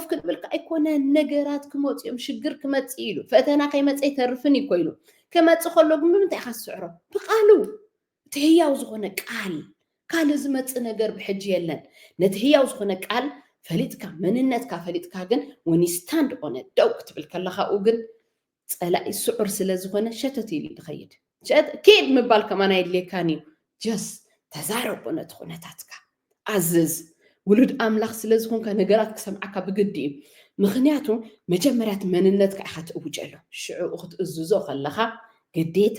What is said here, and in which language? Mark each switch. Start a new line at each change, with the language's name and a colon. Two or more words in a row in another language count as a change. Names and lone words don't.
Tigrinya: ክንብልካ ኣይኮነ ነገራት ክመጽ እዮም ሽግር ክመጽ ኢሉ ፈተና ከይመጽ ይተርፍን ይኮ ኢሉ ከመጽ ከሎ ግን ብምንታይ ኢኻ ትስዕሮ ብቃሉ እቲ ህያው ዝኾነ ቃል ካል ዝመጽ ነገር ብሕጂ የለን ነቲ ህያው ዝኾነ ቃል ፈሊጥካ መንነትካ ፈሊጥካ ግን
English: when you stand on it
Tigrinya: ደው ክትብል ከለኻኡ ግን ጸላኢ ስዑር ስለ ዝኾነ ሸተት ኢሉ ይኸይድ ከይድ ምባል ከማና የድልየካን እዩ ጀስት ተዛረብ ነቲ ኩነታትካ ኣዝዝ ውሉድ ኣምላኽ ስለ ዝኾንካ ነገራት ክሰምዓካ ብግዲ እዩ ምክንያቱ መጀመርያት መንነትካ ኢኻ ትእውጀሉ ሽዑኡ ክትእዝዞ ከለኻ ግዴታ